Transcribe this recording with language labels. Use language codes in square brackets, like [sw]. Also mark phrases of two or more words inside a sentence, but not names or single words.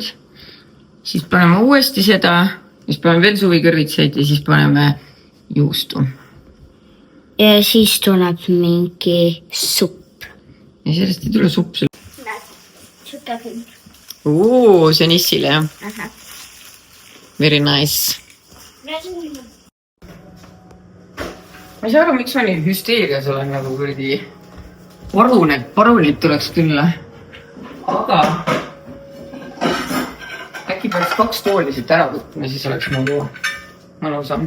[et] Siis paneme uuesti seda. Siis paneme veel suvikõrvitsaid ja siis paneme juustu. Ja siis tuleb mingi supp. Ja sellest ei tule supp. Siuke küll. See on Issile, jah? Aha. [en] Very nice. [et] Ma ei saa aru, miks ma nii hüsteerias olen nagu kurdi parunid tuleks külla. Aga äkki peaks 2 tooli siit ära võtma, siis oleks nagu mõnusam.